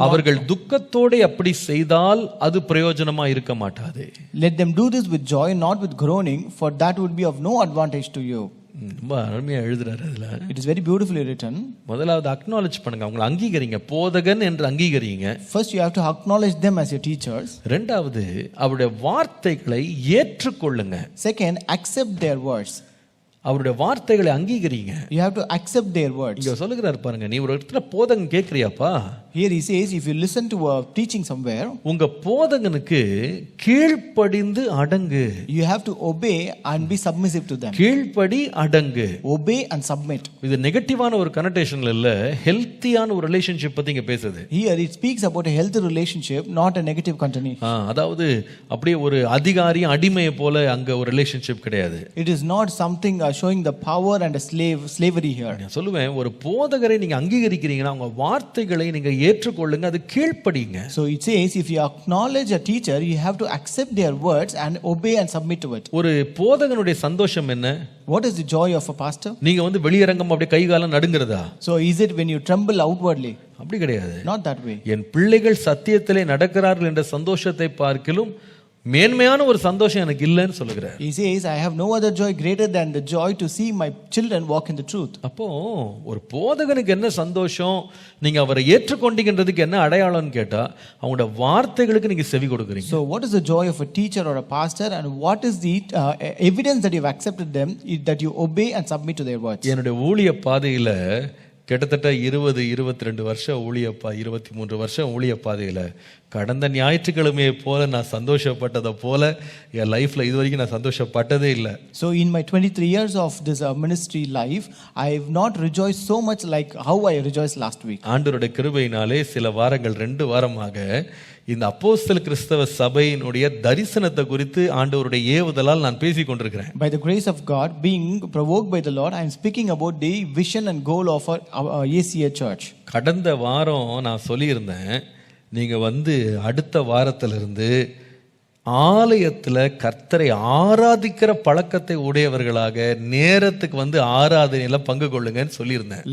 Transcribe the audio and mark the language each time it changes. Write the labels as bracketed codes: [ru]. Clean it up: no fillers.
[ta] அவர்கள் துக்கத்தோட அப்படி செய்தால் அது பிரயோஜனமா இருக்க மாட்டாது. [en] Let them do this with joy, not with groaning, for that would be of no advantage to you. [ta] ரொம்ப அருமையா எழுதுறாரு அதுல. [en] It is very beautifully written. [ta] முதலாவது அக்னாலஜ் பண்ணுங்க, அவங்களை அங்கீகரிங்க, போதகன் என்று அங்கீகரிங்க. [en] First you have to acknowledge them as your teachers. [ta] இரண்டாவது அவருடைய வார்த்தைகளை ஏற்றுக்கொள்ளுங்க. [en] Second, accept their words. [ta] அவருடைய வார்த்தைகளை அங்கீகரிங்க. [en] You have to accept their words. [ta] இங்க சொல்லுகிறார் பாருங்க, நீ ஒரு இடத்துல போதகம் கேக்குறியாப்பா? [en] Here he says, if you listen to a teaching somewhere, [ta] உங்க போதகனுக்கு கீழ்ப்படிந்து அடங்கு. [en] you have to obey and be submissive to them. [ta] கீழ்ப்படி அடங்கு. [en] Obey and submit. [ta] இது நெகட்டிவான ஒரு கனெக்ஷன்ல இல்ல, ஹெல்த்தியான ஒரு ரிலேஷன்ஷிப் பத்தி இங்க பேசுது. [en] Here it speaks about a healthy relationship, not a negative continuity. [ta] அதாவது அப்படியே ஒரு அதிகாரி அடிமையை போல அங்க ஒரு ரிலேஷன்ஷிப் கிடையாது. [en] It is not something showing the power and a slavery here. [ta] நான் சொல்லுவேன், ஒரு போதகரை நீங்க அங்கீகரிக்கிறீங்கன்னா அவங்க வார்த்தைகளை நீங்க ஏற்றுக்கொள்ளுங்க, அது கீழ்ப்படிங்க. [en] So it says, if you acknowledge a teacher, you have to accept their words and obey and submit to it. [ta] ஒரு போதகனுடைய சந்தோஷம் என்ன? [en] What is the joy of a pastor? [ta] நீங்க வந்து வெளியரங்கம் அப்படியே கை காலம் நடுங்கிறதா? [en] So is it when you tremble outwardly? [ta] அப்படி கிடையாது. [en] Not that way. [ta] என் பிள்ளைகள் சத்தியத்திலே நடக்கிறார்கள் என்ற சந்தோஷத்தை பார்க்கிலும் மேன்மையான ஒரு சந்தோஷம் எனக்கு இல்லைன்னு சொல்லுகிறார். [en] He says, I have no other joy greater than the joy to see my children walk in the truth. [ta] அப்போ ஒரு போதகனுக்கு என்ன சந்தோஷம், நீங்க அவரை ஏற்றுக்கொண்டீங்கன்றதுக்கு என்ன அடையாளம்னு கேட்டா அவங்களோட வார்த்தைகளுக்கு நீங்க செவி கொடுக்குறீங்க. [en] So what is the joy of a teacher or a pastor, and what is the evidence that you have accepted them, that you obey and submit to their words? [ta] என்னுடைய ஊழிய பாதையில கிட்டத்தட்ட 22 வருஷம் 23 வருஷம் ஊழிய பாதையில் கடந்த ஞாயிற்றுக்கிழமையை போல நான் சந்தோஷப்பட்டதை போல என் லைஃப்பில் இது வரைக்கும் நான் சந்தோஷப்பட்டதே இல்லை. [en] So in my 23 years of this ministry life, I have not rejoiced so much like how I rejoiced last week. [ta] ஆண்டவருடைய கிருபையினாலே சில வாரங்கள் 2 வாரமாக இந்த அப்போஸ்தல கிறிஸ்தவ சபையினுடைய தரிசனத்தை குறித்து ஆண்டவருடைய ஏவுதலால் நான் பேசிக் கொண்டிருக்கிறேன். [en] By the grace of God, being provoked by the Lord, I am speaking about the vision and goal of our ACA church. [ta] கடந்த வாரம் நான் சொல்லியிருந்தேன், நீங்க அடுத்த வாரத்திலிருந்து ஆலயத்தில் கர்த்தரை ஆராதிக்கிற பழக்கத்தை உடையவர்களாக நேரத்துக்கு ஆராதனையில பங்கு கொள்ளுங்கன்னு சொல்லியிருந்தேன்.